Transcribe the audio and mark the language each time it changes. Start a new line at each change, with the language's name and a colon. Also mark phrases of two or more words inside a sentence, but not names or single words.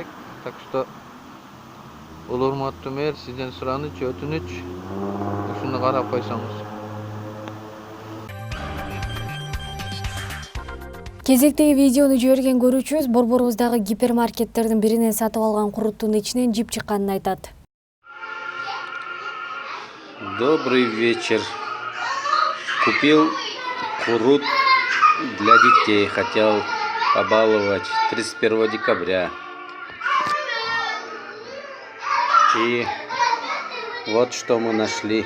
Russian: Так что
Kyrgyz: улуу урматтуу мэр, сизден сураныч, өтүнүч, ушуну карап койсоңуз. Кезектеги видеону жиберген көрүүчүбүз борборубуздагы гипермаркеттердин биринен сатып алган куруттун ичинен жип чыкканын айтат.
Russian: Добрый вечер. Купил курут для детей. Хотел побаловать 31 декабря. И вот что мы нашли.